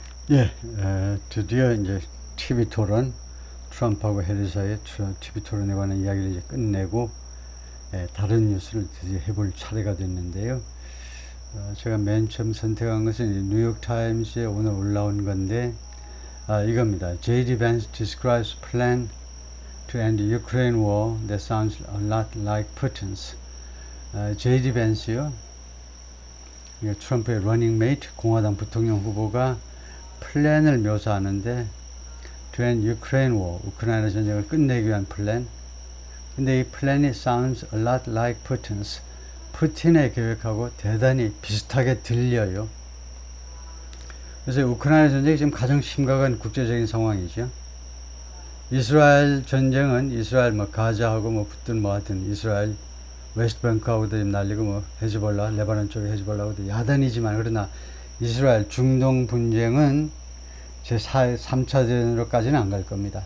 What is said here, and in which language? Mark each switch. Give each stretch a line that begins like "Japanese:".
Korean: 예, 드디어 이제 TV 토론, 트럼프하고 해리 사이의 TV 토론에 관한 이야기를 이제 끝내고, 다른 뉴스를 드디어 해볼 차례가 됐는데요. 제가 맨 처음 선택한 것은 뉴욕 타임스에 오늘 올라온 건데, 이겁니다.
English: J.D. Vance describes plan to end the Ukraine war that sounds a lot like Putin's.
Korean: J.D. Vance요. 트럼프의 러닝메이트, 공화당 부통령 후보가 플랜을 묘사하는데
English: to end Ukraine war,
Korean: 우크라이나 전쟁을 끝내기 위한 플랜. 근데 이 플랜이
English: sounds a lot like Putin's.
Korean: 푸틴의 계획하고 대단히 비슷하게 들려요. 그래서 우크라이나 전쟁이 지금 가장 심각한 국제적인 상황이죠. 이스라엘 전쟁은 이스라엘 가자하고 붙든 하여튼 이스라엘 웨스트뱅크하고도 지금 날리고 헤즈볼라, 레바논 쪽에 헤즈볼라하고도 야단이지만, 그러나 이스라엘 중동 분쟁은 제 3차 대전으로까지는 안 갈 겁니다.